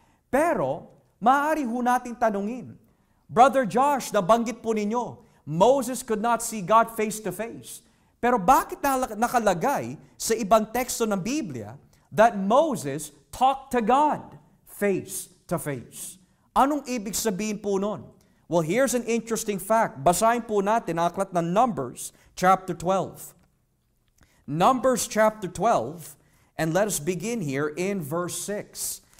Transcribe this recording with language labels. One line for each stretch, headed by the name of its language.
Filipino: Pero, maaari ho natin tanungin, Brother Josh, nabanggit po ninyo,
English: Moses could not see God face to face.
Filipino: Pero bakit nakalagay sa ibang teksto ng Biblia
English: that Moses talked to God face to face?
Filipino: Anong ibig sabihin po nun?
English: Well, here's an interesting fact.
Filipino: Basahin po natin ang aklat ng Numbers chapter 12.
English: Numbers chapter 12, and let us begin here in verse 6.